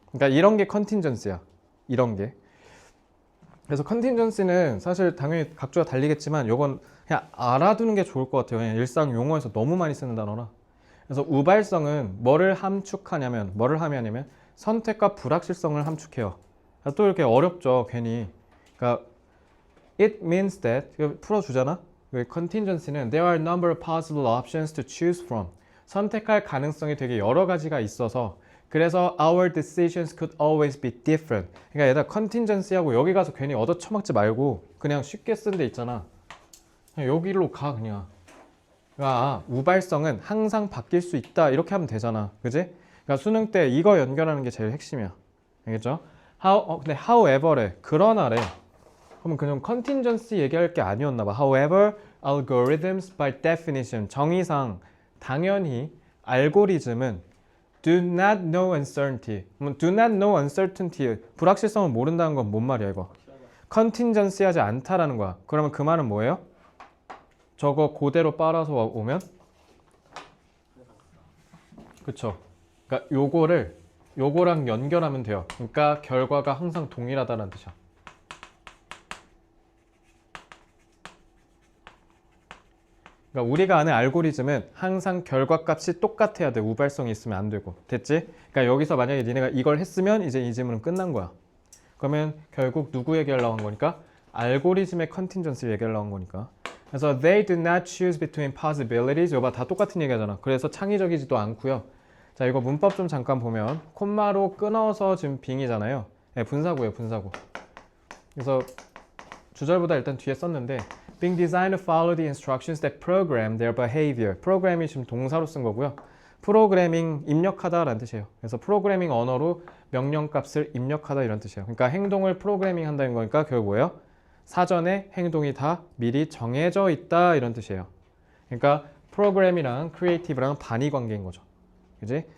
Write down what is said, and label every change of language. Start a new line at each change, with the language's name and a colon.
Korean: 그러니까 이런 게 컨틴전시야. 이런 게. 그래서 컨틴전시는 사실 당연히 각주가 달리겠지만 요건 그냥 알아두는 게 좋을 것 같아요. 그냥 일상 용어에서 너무 많이 쓰는 단어라. 그래서 우발성은 뭐를 함축하냐면 선택과 불확실성을 함축해요. 또 이렇게 어렵죠, 괜히. 그러니까
English: it means that
Korean: 풀어주잖아.
English: contingency는 there are a number of possible options to choose from.
Korean: 선택할 가능성이 되게 여러 가지가 있어서 그래서
English: our decisions could always be different.
Korean: 그러니까 얘들아 contingency하고 여기 가서 괜히 얻어쳐먹지 말고 그냥 쉽게 쓴 데 있잖아. 그냥 여기로 가 그냥. 그러니까 우발성은 항상 바뀔 수 있다 이렇게 하면 되잖아. 그지? 그러니까 수능 때 이거 연결하는 게 제일 핵심이야. 알겠죠? 근데 however래. 그러나래. 그러면 그냥 contingency 얘기할 게 아니었나 봐.
English: However, algorithms by definition
Korean: 정의상 당연히 알고리즘은
English: do not know uncertainty. do not know uncertainty.
Korean: 불확실성을 모른다는 건 뭔 말이야 이거? contingency 하지 않다라는 거야. 그러면 그 말은 뭐예요? 저거 그대로 빨아서 오면? 그쵸? 그러니까 요거랑 연결하면 돼요. 그러니까 결과가 항상 동일하다는 뜻이야. 그러니까 우리가 아는 알고리즘은 항상 결과값이 똑같아야 돼. 우발성이 있으면 안 되고. 됐지? 그러니까 여기서 만약에 니네가 이걸 했으면 이제 이 질문은 끝난 거야. 그러면 결국 누구 얘기하려고 한 거니까? 알고리즘의 컨틴전시 얘기하려고 한 거니까. 그래서
English: they do not choose between possibilities.
Korean: 이거 봐, 다 똑같은 얘기하잖아. 그래서 창의적이지도 않고요. 자, 이거 문법 좀 잠깐 보면 콤마로 끊어서 지금 빙이잖아요. 네, 분사구예요, 분사구. 그래서 주절보다 일단 뒤에 썼는데
English: being designed to follow the instructions that program their behavior.
Korean: 프로그램이 지금 동사로 쓴 거고요. 프로그래밍 입력하다라는 뜻이에요. 그래서 프로그래밍 언어로 명령값을 입력하다 이런 뜻이에요. 그러니까 행동을 프로그래밍 한다는 거니까 결국 뭐예요? 사전에 행동이 다 미리 정해져 있다 이런 뜻이에요. 그러니까 프로그램이랑 크리에이티브랑 반의 관계인 거죠. 그지?